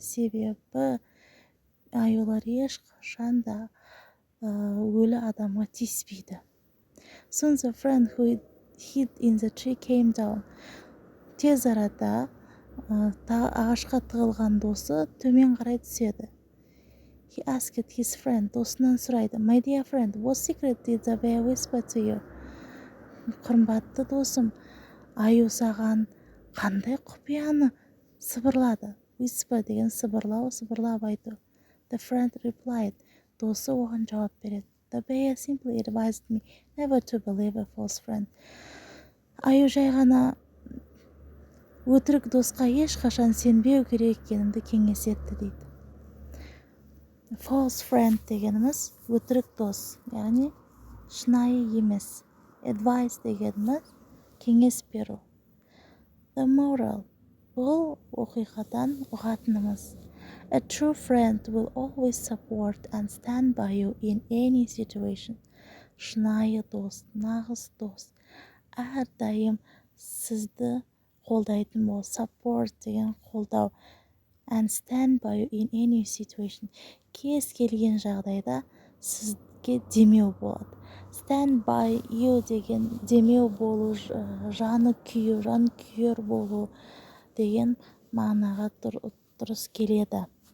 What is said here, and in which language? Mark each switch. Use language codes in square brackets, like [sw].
[kk] Себебі аюлар ешқашан да өлі адамға тиіспейді. [en] Soon the friend who hid in the tree came down. [kk] Тез арада ағашқа тығылған досы төмен қарай түседі. [en] He asked his friend, [kk] досынан сұрайды, [en] "My dear friend, what secret did the bear whisper to you?" [kk] Қымбатты досым, аю саған қандай құпияны сыбырлады? Whisper деген сыбырлап айту. [en] The friend replied, [kk] досы оған жауап береді. [en] The bear simply advised me never to believe a false friend. [kk] Аю жай ғана өтірік досқа ешқашан сенбеу керек екенімді кеңес етті дейді. False friend дегеніміз өтірік дос, яғни шынайы емес. Advice дегеніміз кеңес беру. [en] The moral, [kk] бұл оқиғадан ұғатынымыз. [en] A true friend will always support and stand by you in any situation. [kk] Шынайы дос, нағыз дос, әрдайым сізді қолдайтын бол. Support деген қолдау. [en] And stand by you in any situation. [kk] Кез келген жағдайда сізге демеу болады. Stand by you деген демеу болу, жаны күйер болу деген мағынаға дұрыс келеді.